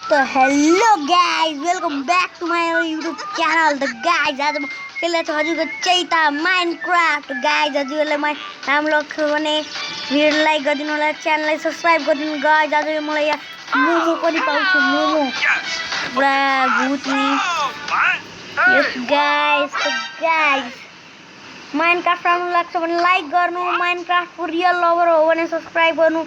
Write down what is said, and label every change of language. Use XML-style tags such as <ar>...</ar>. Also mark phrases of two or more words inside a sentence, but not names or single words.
<en>तो hello guys, welcome back to my YouTube channel.</en> <ne>तो गाइस आज म खेल्दै छु हजुरको चैता माइनक्राफ्ट। गाइस हजुरले</ne> <hi>हम लोग</hi> <ne>भने भिडियो लाइक गरिदिनु होला, च्यानललाई सब्स्क्राइब गरिदिनु। गाइस आज मलाई यहाँ मोमो पनि पाउँछु, मोमो पुरा भुट्ने।</ne> <en>yes guys,</en> <ne>तो गाइस माइनक्राफ्ट राम्रो लाग्छ भने लाइक गर्नु, माइनक्राफ्टको</ne> <en>real lover</en> <ne>हो भने सब्स्क्राइब गर्नु।</ne>